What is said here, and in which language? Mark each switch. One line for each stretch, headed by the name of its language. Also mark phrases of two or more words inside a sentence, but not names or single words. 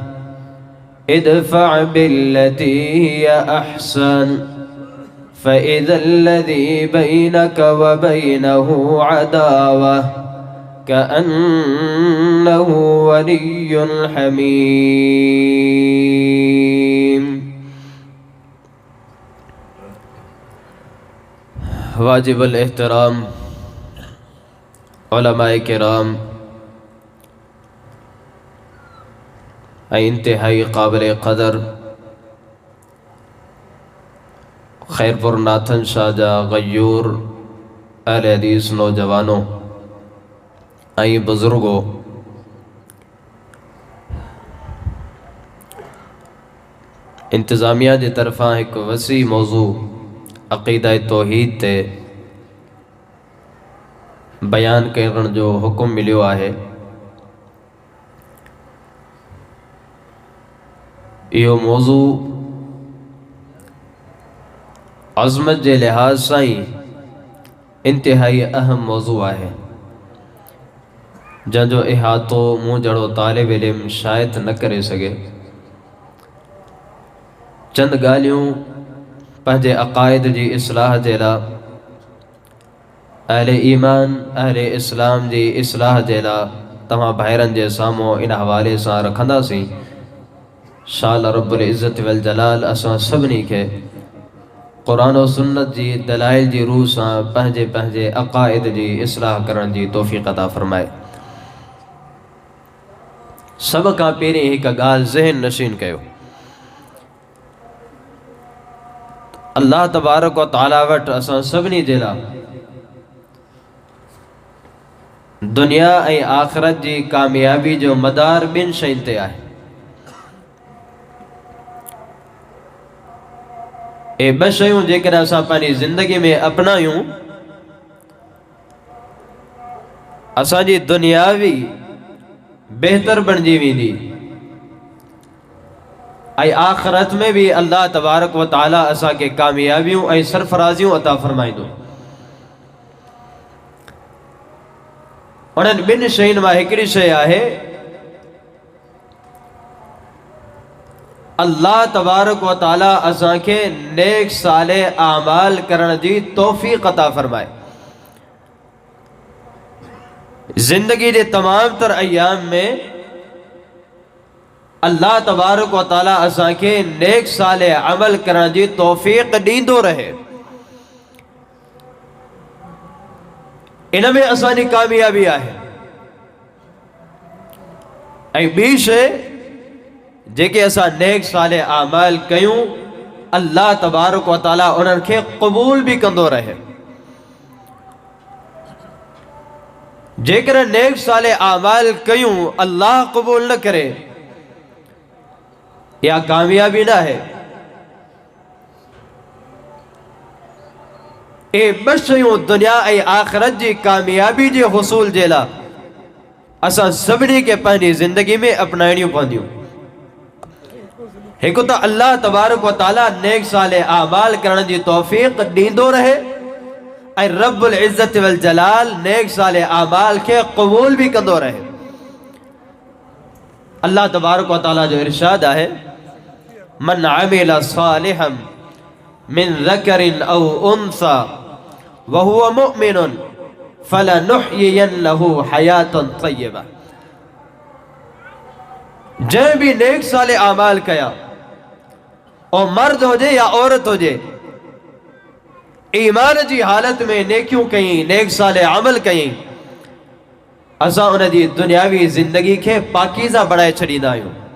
Arabic: ادفع بالتي هي أحسن فإذا الذي بينك وبينه عداوة كأنه ولي حميم.
Urdu: واجب احترام علمائے کرام انتہائی قابل قدر خیرپور ناتھن شاہ جا غیور اہل حدیث نوجوانوں بزرگوں, انتظامیہ کی طرف ایک وسیع موضوع
Sindhi: अक़ीदा तौहीद ते बयान करण जो हुक्म मिलियो आहे।
Urdu: یہ موضوع عظمت کے لحاظ سے ہی انتہائی اہم موضوع ہے,
Sindhi: जंहिंजो इहातो मूं जड़ो तालिब इल्म शायद न करे सके। चंद गालियों पंहिंजे अक़ाइद जी इस्लाह जे लाइ, अहले ईमान अहले इस्लाम जी इस्लाह जे लाइ तव्हां भाइरनि जे साम्हूं इन हवाले सां रखंदासीं। शाल
Arabic: رب العزة والجلال
Sindhi: असां सभिनी खे क़ुरान और सुन्नत जी दलाइल जी रूह सां पंहिंजे पंहिंजे अक़ाइद जी इस्लाह करण जी तौफ़ीक़ अता फ़रमाए। सब का पहिरीं हिकु ॻाल्हि ज़हन नशीन कयो,
Arabic: الله تبارك وتعالى
Sindhi: वटि असां सभिनी जे लाइ दुनिया ऐं आख़िरत जी कामयाबी जो मदार ॿिनि शयुनि ते आहे। ए ॿ शयूं जेकॾहिं असां पंहिंजी ज़िंदगी में अपनायूं, असांजी दुनियावी बेहतर बणिजी वेंदी ऐं आख़िरत में भी
Arabic: الله تبارك وتعالى
Sindhi: असांखे कामयाबियूं ऐं सरफराज़ियूं अता फ़रमाईंदो। उन्हनि ॿिनि शयुनि मां हिकिड़ी शइ आहे
Arabic: الله تبارك وتعالى
Sindhi: असांखे नेक साले आमाल करण जी तौफ़ीक़ अता फ़रमाए। जिंदगी के तमाम तर अयाम में
Arabic: الله تبارك وتعالى
Sindhi: असांखे नेक साले अमल करण जी तौफ़ीक़ ॾींदो रहे। इन में असांजी कामयाबी आहे। ऐं ॿी शइ जेके असां नेक साले आमाल कयूं,
Arabic: الله تبارك وتعالى
Sindhi: उन्हनि खे क़बूल भी कंदो रहे। जेकर नेक साले आमाल कयूं अल्लाह कबूल न करे, या कामयाबी ना है। ए ॿ शयूं दुनिया ऐं आख़िरत जी कामयाबी जे हुसूल जे लाइ असां सभिनी खे पंहिंजी ज़िंदगी में अपनाइणियूं पवंदियूं। हिकु त
Arabic: الله تبارك وتعالى
Sindhi: नेक साले आमाल करण जी तौफ़ीक़ ॾींदो रहे, ऐं
Arabic: رب العزة والجلال
Sindhi: नेक साले आमाल के कबूल भी कंदो रहे।
Arabic: الله تبارك وتعالى
Sindhi: जो इरशाद है,
Arabic: من عمل صالحا من ذكر أو أنثى وهو مؤمن فلنحيينه حياة طيبة.
Sindhi: जंहिं भी नेक साले आमाल कया, और मर्द हुजे या औरत हुजे, ईमान जी हालत में नेकियूं कई, नेक साले अमल कई, असां उन जी दुनियावी जिंदगी के पाकीज़ा बनाए छॾींदा आहियूं।